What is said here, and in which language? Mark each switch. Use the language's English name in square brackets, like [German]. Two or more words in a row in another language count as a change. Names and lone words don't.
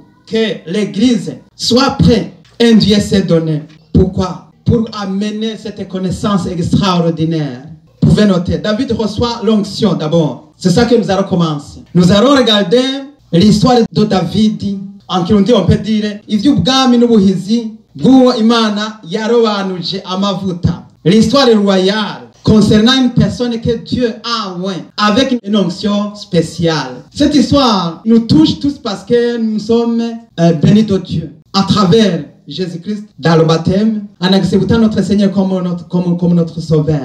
[French] Que l'Église soit prête. Un Dieu s'est donné. Pourquoi? Pour amener cette connaissance extraordinaire. Vous pouvez noter, David reçoit l'onction d'abord. C'est ça que nous allons commencer. Nous allons regarder l'histoire de David. En Kirundi, on peut dire, [Rundi] ivy'ubwami n'ubuhizi bw'uwo Imana yarobanuje amavuta. [French] L'histoire royale concernant une personne que Dieu a oint avec une onction spéciale. Cette histoire nous touche tous parce que nous sommes bénis de Dieu à travers Jésus-Christ dans le baptême, en acceptant notre Seigneur comme notre Sauveur.